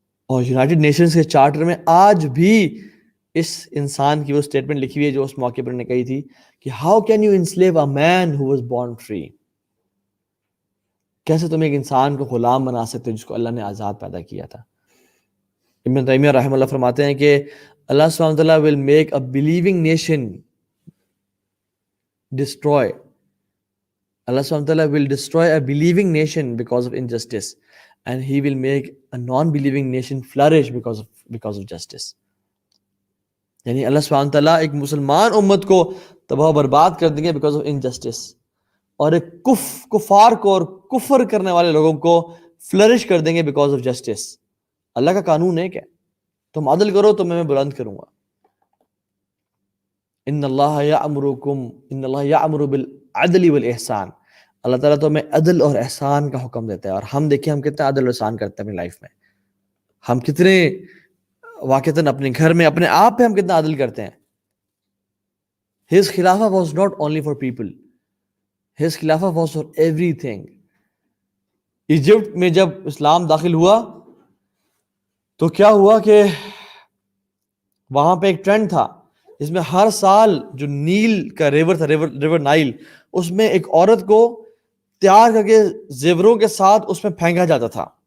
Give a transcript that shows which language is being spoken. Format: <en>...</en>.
<ur>اور United nations کے charter میں آج بھی اس انسان کی وہ اسٹیٹمنٹ لکھی ہوئی ہے جو اس موقع پر نے کہی تھی کہ</ur> <en>How can you enslave a man who was born free.</en> <ur>کیسے تم ایک انسان کو غلام بنا سکتے جس کو اللہ نے آزاد پیدا کیا تھا. ابن تیمیہ رحمہ اللہ فرماتے ہیں کہ اللہ سبحانہ وتعالیٰ</ur> <en>will make a believing nation destroy. Allah subhanahu wa ta'ala will destroy a believing nation because of injustice, and he will make a non-believing nation flourish because of justice.</en> <ur>یعنی اللہ سبحانہ wa ta'ala ایک مسلمان امت کو تباہ و برباد کر دیں گے</ur> <en>because of injustice,</en> <ur>اور ایک کفار کو اور کفر کرنے والے لوگوں کو فلرش کر دیں گے</ur> <en>because of justice.</en> <ur>اللہ کا قانون ہے کہ تم عدل کرو تو میں بلند کروں گا. ان اللہ یأمر بالعدل والاحسان. اللہ تعالیٰ تو ہمیں عدل اور احسان کا حکم دیتا ہے, اور ہم دیکھیں ہم کتنا عدل اور احسان کرتے ہیں اپنی لائف میں. ہم کتنے واقعتاً اپنے گھر میں اپنے آپ پہ ہم کتنا عدل کرتے ہیں.</ur> <en>His خلافہ was not only for people, His خلافہ was for everything.</en> <ur>Egypt میں جب اسلام داخل ہوا تو کیا ہوا کہ وہاں پہ ایک ٹرینڈ تھا جس میں ہر سال جو نیل کا ریور تھا, ریور نائل, اس میں ایک عورت کو تیار کر کے زیوروں کے ساتھ اس میں پھینکا جاتا تھا.</ur>